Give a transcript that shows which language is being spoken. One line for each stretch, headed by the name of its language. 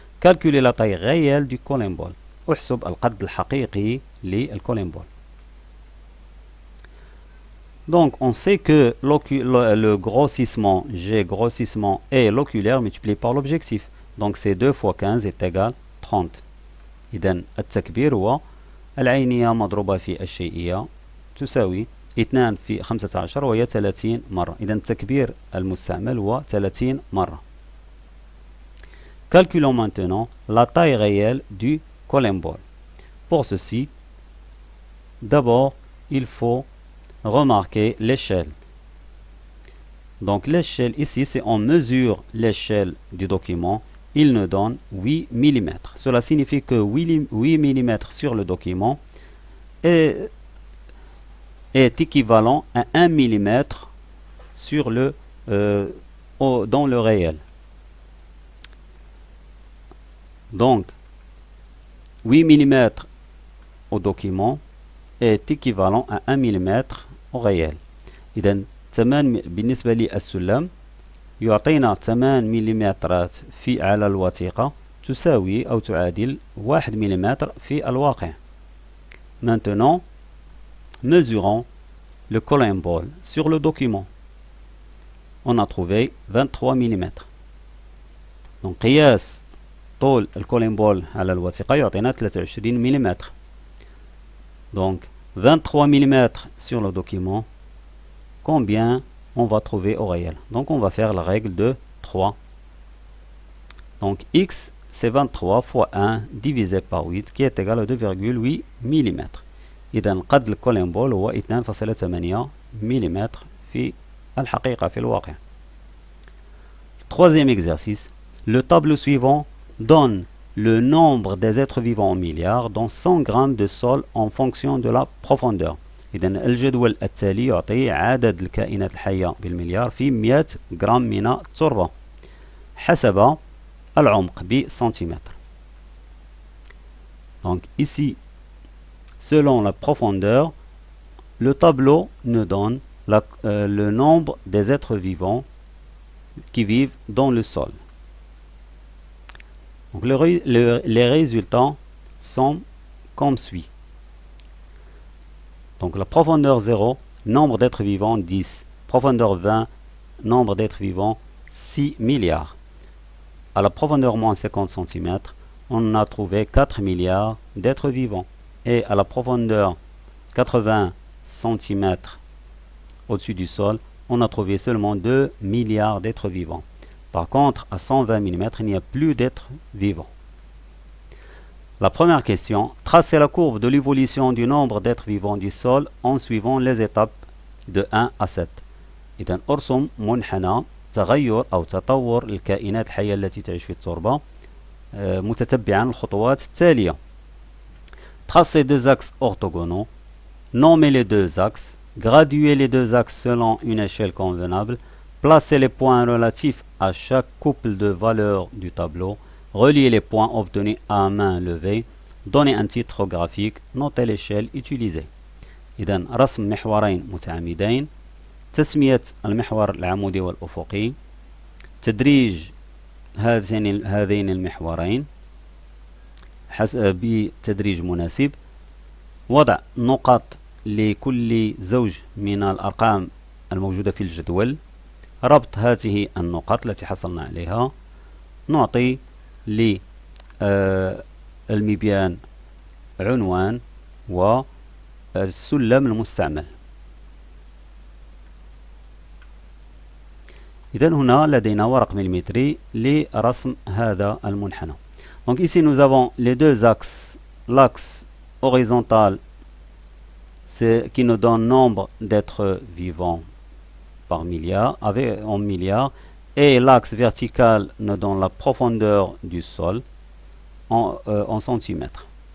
French: Calculez la taille réelle du columbole.
Arabic: احسب القد الحقيقي للcolumbole.
French: Donc on sait que le grossissement, G grossissement et l'oculaire multiplié par l'objectif. Donc c'est 2 fois 15 est égal 30.
Arabic: إذن التكبير هو العينية مضروبة في الشيئية تساوي 2 في 15 وهي 30 مرة. إذن التكبير المستعمل هو 30 مرة.
French: Calculons maintenant la taille réelle du columbole. Pour ceci, d'abord, il faut remarquer l'échelle. Donc l'échelle ici, c'est on mesure l'échelle du document. Il nous donne 8 mm. Cela signifie que 8 mm sur le document est équivalent à 1 mm sur dans le réel. Donc 8 mm au document est équivalent à 1 mm au réel.
Arabic: إذن 8 بالنسبة للسلم يعطينا 8 ملم على الوثيقة تساوي أو تعادل 1 ملم في الواقع.
French: Maintenant, mesurons le columbole sur le document. On a trouvé 23 mm.
Arabic: Donc قياس طول الكوليمبول على الوثيقة يعطينا 23 ملم.
French: Donc 23 mm sur le document. Combien on va trouver au réel? Donc on va faire la règle de 3. Donc x c'est 23 fois 1 divisé par 8 qui est égal à 2,8 mm.
Arabic: إذا قد الكوليمبول هو 2.8 ملم في الحقيقة في الواقع.
French: Troisième exercice. Le tableau suivant donne le nombre des êtres vivants en milliards dans 100 grammes de sol en fonction de la profondeur.
Arabic: إذا الجدول التالي يعطي عدد الكائنات الحية بالمليار في 100 غرام من التربة حسب العمق بسنتيمتر.
French: Donc ici, selon la profondeur, le tableau nous donne le nombre des êtres vivants qui vivent dans le sol. Donc les résultats sont comme suit. Donc la profondeur 0, nombre d'êtres vivants 10. Profondeur 20, nombre d'êtres vivants 6 milliards. À la profondeur moins 50 cm, on a trouvé 4 milliards d'êtres vivants. Et à la profondeur 80 cm au-dessus du sol, on a trouvé seulement 2 milliards d'êtres vivants. Par contre, à 120 mm, il n'y a plus d'êtres vivants. La première question, tracez la courbe de l'évolution du nombre d'êtres vivants du sol en suivant les étapes de 1 à 7.
Arabic: إذن أرسم منحنى تغير أو تطور الكائنات الحية التي تعيش في التربة متتبعا الخطوات التالية.
French: Tracez deux axes orthogonaux, nommez les deux axes, graduez les deux axes selon une échelle convenable, placez les points relatifs à chaque couple de valeurs du tableau, reliez les points obtenus à main levée, donnez un titre graphique, notez l'échelle utilisée.
Arabic: إذن رسم محورين متعامدين، تسمية المحور العمودي والأفقي، تدريج هذين المحورين بتدريج مناسب، وضع نقط لكل زوج من الأرقام الموجودة في الجدول، ربط هذه النقط التي حصلنا عليها، نعطي للمبيان عنوان والسلم المستعمل. إذن هنا لدينا ورق مليمتري لرسم هذا المنحنى.
French: Donc ici nous avons les deux axes, l'axe horizontal qui nous donne nombre d'êtres vivants par milliard, en milliards, et l'axe vertical nous donne la profondeur du sol en centimètres.